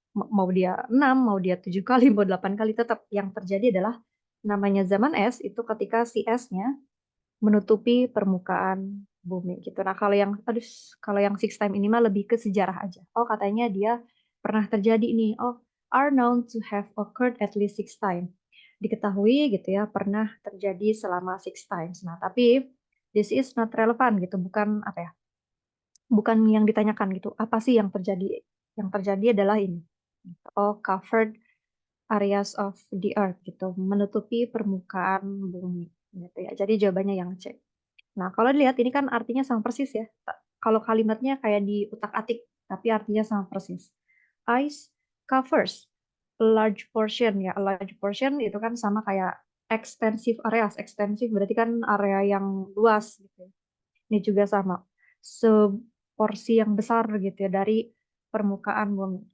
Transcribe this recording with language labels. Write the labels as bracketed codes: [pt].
[id] Mau dia 6, mau dia 7 kali, mau 8 kali, tetap yang terjadi adalah namanya zaman es itu ketika si esnya menutupi permukaan bumi gitu. Nah, kalau yang six time ini mah lebih ke sejarah aja. Oh, katanya dia pernah terjadi nih. [en] Oh, are known to have occurred at least 6 times. [id] Diketahui gitu ya, pernah terjadi selama 6 times. Nah, tapi [en] this is not relevant [id] gitu, bukan apa ya? Bukan yang ditanyakan gitu. Apa sih yang terjadi? Yang terjadi adalah ini. Oh, [en] covered areas of the earth [id] gitu, menutupi permukaan bumi gitu ya. Jadi jawabannya yang C. Nah, kalau dilihat ini kan artinya sama persis ya. Kalau kalimatnya kayak di utak-atik, tapi artinya sama persis. [en] Ice covers a large portion ya. A large portion [id] itu kan sama kayak [en] extensive areas. [id] Extensive berarti kan area yang luas gitu. Ini juga sama. Seporsi yang besar gitu ya dari permukaan bumi.